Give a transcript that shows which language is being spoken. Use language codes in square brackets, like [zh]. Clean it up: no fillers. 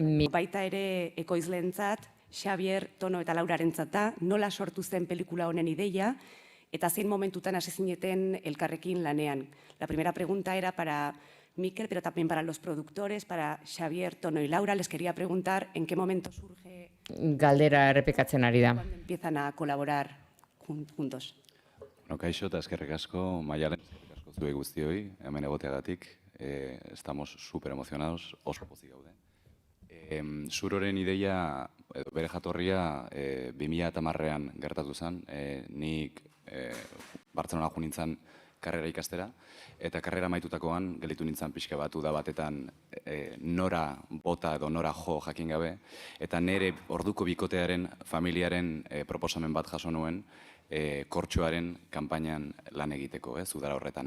[eu] Baita ere ekoizleentzat, Xabier, Tono eta Laurarentzat da, nola sortu zen pelikula honen ideia, eta zein momentutan hasi zineten elkarrekin lanean. [es] La primera pregunta era para Mikel, pero también para los productores, para Xabier, Tono y Laura. Les quería preguntar en qué momento surge... [eu] Galdera errepikatzen ari da. [es] Cuando empiezan a colaborar juntos. [eu] Kaixo eta eskerrik asko, Maialen, eskerrik asko zuei guztioi, hemen egoteagatik. [es] Estamos súper emocionados, [eu] oso pozik gaude. Suroren ideia, bere jatorria, 2010ean gertatu zen. Nik Bartzelona jo nintzen karrera ikastera, eta karrera amaitutakoan gelditu nintzen pixka bat uda batetan nora bota edo nora jo jakin gabe, eta nire orduko bikotearen, familiaren proposamen bat jaso nuen, kortxoaren kanpainan lan egiteko, udara horretan.